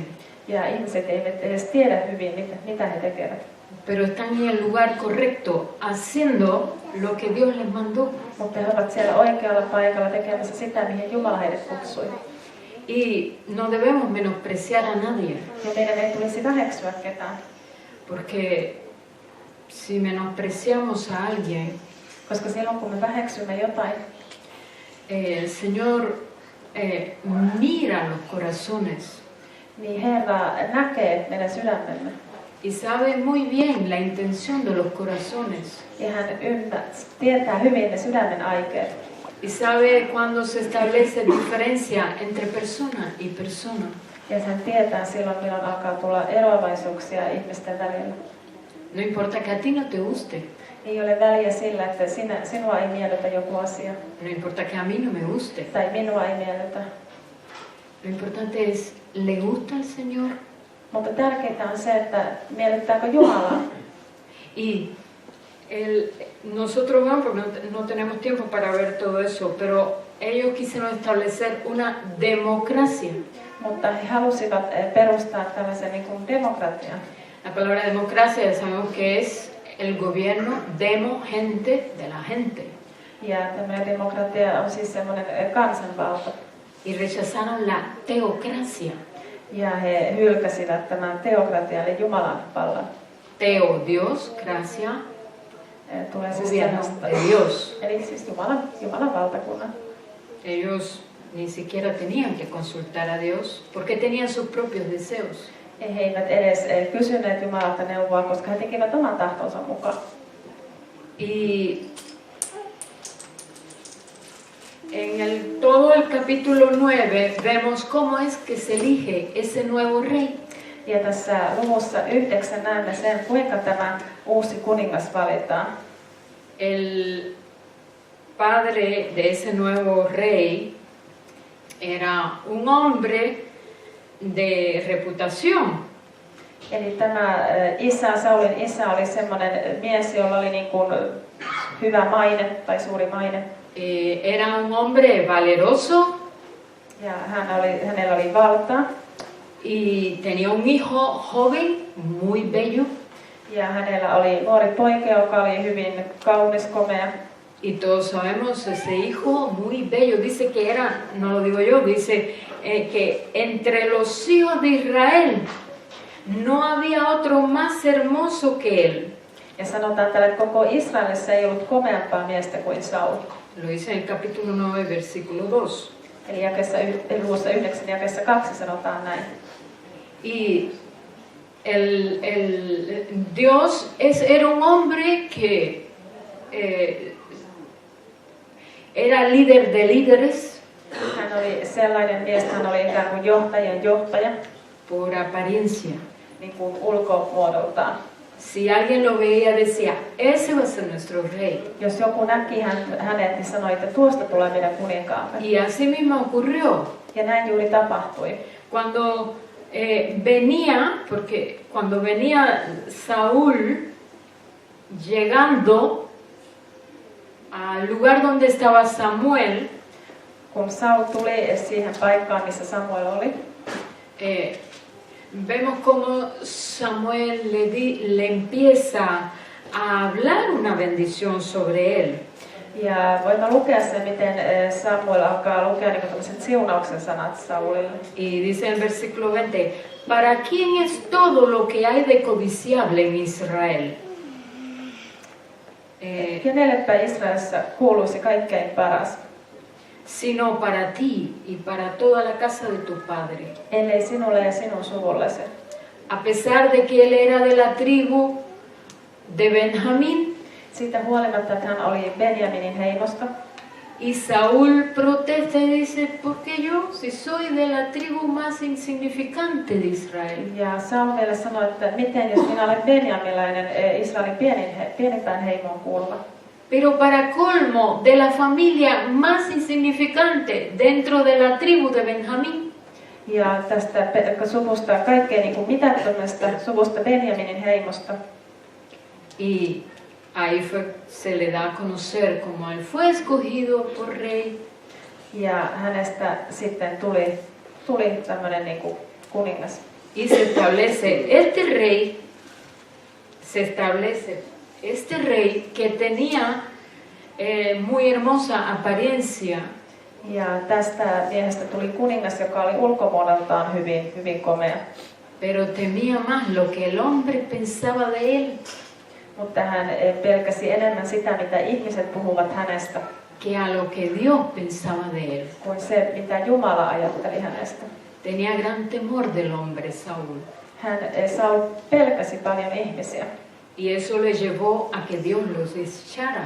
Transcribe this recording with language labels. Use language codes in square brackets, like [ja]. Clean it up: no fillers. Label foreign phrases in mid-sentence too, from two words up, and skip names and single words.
[fi] Ja ihmiset eivät edes tiedä hyvin, mitä he tekevät. [es] pero están en el lugar correcto, haciendo lo que Dios les mandó. [fi] Mutta he ovat siellä oikealla paikalla tekemässä sitä, mihin Jumala heidät kutsui. [es] Y no debemos menospreciar a nadie, [fi] Ja meidän ei tulisi väheksyä ketään. [es] porque si menospreciamos a alguien, [fi] Koska silloin kun me väheksymme jotain, [es] el Señor mira los corazones [fi] niin Herra näkee meidän sydämemme. [es] y sabe muy bien la intención de los corazones. [fi] Ja hän tietää hyvin ne sydämen aikeet. [es] Y sabe cuando se establece diferencia entre persona y persona. [fi] Ja hän tietää silloin, milloin alkaa tulla eroavaisuuksia ihmisten välillä. [es] No importa que a ti no te guste, [fi] Ei ole väliä sillä, että sinua ei miellytä joku asia. [es] no importa que a mí no me guste. [fi] Tai minua ei miellytä. [es] Lo importante es, ¿le gusta al Señor? [fi] Mutta tärkeintä on se, että miellyttääkö Jumalaa. [es] Y nosotros vamos, porque no tenemos tiempo para ver todo eso, pero ellos quisieron establecer una democracia. [fi] Mutta he halusivat perustaa tällaisen niin kuin demokratian. [es] La palabra democracia ya sabemos que es el gobierno demo gente de la gente. [fi] Ja tämmöinen demokratia on siis semmoinen kansanvalta. [es] Y rechazaron la teocracia. [fi] Ja he hylkäsivät tämän teokratian, eli Jumalan vallan. [es] Teo, Dios, gracia, [fi] Tulee siis [es] gobierno [fi] sanasta. [es] de Dios. [fi] Eli siis Jumalan valtakunnan. [es] Ellos ni siquiera tenían que consultar a Dios porque tenían sus propios deseos. [fi] He eivät edes kysyneet Jumalalta neuvoa, koska he tekivät oman tahtonsa mukaan. [es] Y en todo el capítulo 9 vemos cómo es que se elige ese nuevo rey. [fi] Ja tässä luvussa 9 näemme sen, kuinka tämä uusi kuningas valitaan. [es] El padre de ese nuevo rey era un hombre de reputación. [fi] Eli tämä Saulin isä oli semmoinen mies, jolla oli niin kuin hyvä maine tai suuri maine. [es] Era un hombre valeroso. [fi] Ja hänellä oli valtaa. [es] Y tenía un hijo joven, muy bello. [fi] Ja hänellä oli nuori poika, joka oli hyvin kaunis, komea. [es] Y todos sabemos ese hijo muy bello. Dice que era, no lo digo yo, dice que entre los hijos de Israel no había otro más hermoso que él. [fi] Ja sanotaan täällä, että koko Israelissa ei ollut komeampaa miestä kuin Saul. [es] Lo dice en el capítulo 9, versículo 2. [fi] Eli luvussa 9 jakeessa 2 sanotaan näin. [es] Y Dios era un hombre que era líder de líderes. [fi] Hän oli sellainen mies, hän oli ikään kuin johtajien johtaja, [es] por apariencia. [fi] niin kuin ulkomuodoltaan. [es] Si alguien lo veía decía, ese va a ser nuestro rey. [fi] Jos joku näki hänet, niin sanoi, että tuosta tulee meidän kuninkaamme. [es] Y así mismo ocurrió. [fi] Ja näin juuri tapahtui. [es] Cuando cuando venía Saúl llegando al lugar donde estaba Samuel, [fi] kun Saul tuli siihen paikkaan, missä Samuel oli, [es] vemos cómo Samuel le empieza a hablar una bendición sobre él. [fi] Ja voimme lukea sen, miten Samuel alkaa lukea niin tämmöiset siunauksen sanat Saulille. [es] Y dice en el versículo 20, ¿para quién es todo lo que hay de codiciable en Israel? [fi] Kenellepä Israelissa kuuluisi kaikkein paras, [es] Sino para ti y para toda la casa de tu padre. [fi] ellei sinulle ja sinun suvullesi. [es] A pesar de que él era de la tribu de Benjamín, [fi] Siitä huolimatta, että hän oli Benjaminin heimosta. [es] y Saúl protesta y dice, ¿por qué yo? Si soy de la tribu más insignificante de Israel. [fi] Ja Saul vielä sanoi, että miten jos minä olen benjamilainen, Israelin pienimpään heimoon kuuluva. [es] Pero para colmo, de la familia más insignificante dentro de la tribu de Benjamín. [fi] Ja tästä suvusta, kaikkein niin kuin mitättömästä suvusta Benjaminin heimosta. [es] Y ahí se le da a conocer como él fue escogido por rey. [fi] Ja hänestä sitten tuli tämmöinen niin kuin kuningas. [es] Y se establece este rey que tenía muy hermosa apariencia. [fi] Ja tästä miehestä tuli kuningas, joka oli ulkomuodoltaan hyvin komea. [es] Pero temía más lo que el hombre pensaba de él [fi] Mutta hän pelkäsi enemmän sitä, mitä ihmiset puhuvat hänestä, [es] que a lo que Dios pensaba de él. [fi] kuin se, mitä Jumala ajatteli hänestä. [es] Tenía gran temor del hombre Saúl. [fi] Saul pelkäsi paljon ihmisiä. [es] Y eso le llevó a que Dios los echara.